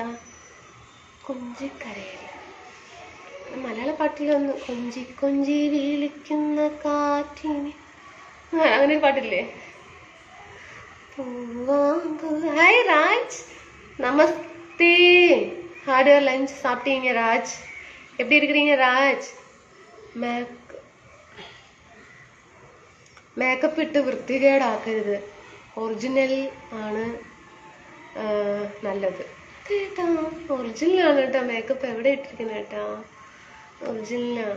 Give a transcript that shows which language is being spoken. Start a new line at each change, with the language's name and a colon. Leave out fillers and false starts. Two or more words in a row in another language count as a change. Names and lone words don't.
Malayalam: കൊഞ്ചിക്കരയല്ല, മലയാള പാട്ടിലൊന്ന് കൊഞ്ചി കൊഞ്ചി വിളിക്കുന്ന കാറ്റിന്, അങ്ങനെ ഒരു പാട്ടില്ലേ?
Tamil: ഹായ് ராஜ், நமஸ்தே. ஹார்ட் லஞ்ச் சாப்பிட்டீங்க ராஜ்? எப்படி இருக்கிறீங்க ராஜ்?
Malayalam: മേക്കപ്പ് ഇട്ട് വൃത്തികേടാക്കരുത്. ഒറിജിനൽ ആണ് നല്ലത് കേട്ടാ. ഒറിജിനലാണ് കേട്ടോ മേക്കപ്പ്. എവിടെ ഇട്ടിരിക്കുന്നത് കേട്ടാ? ഒറിജിനലാണ്.